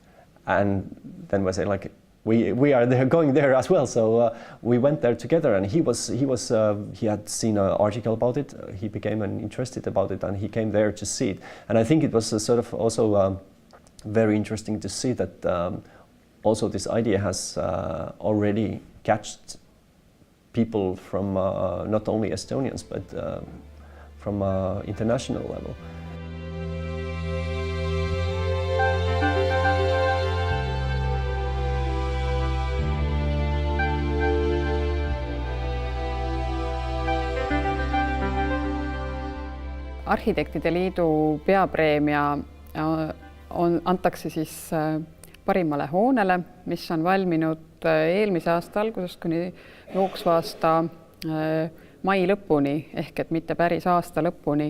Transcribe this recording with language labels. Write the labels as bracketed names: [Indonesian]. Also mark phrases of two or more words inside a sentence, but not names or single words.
[English] And then we say like we are there going there as well, so we went there together, and he had seen an article about it, he became interested about it, and he came there to see it. And I think it was sort of also very interesting to see that also this idea has already catched people from not only Estonians but from international level. [Estonian] Arhitektide Liidu peapreemia antakse siis parimale hoonele, mis on valminud eelmise aasta algusest kuni jooksva aasta mai lõpuni, ehk et mitte päris aasta lõpuni.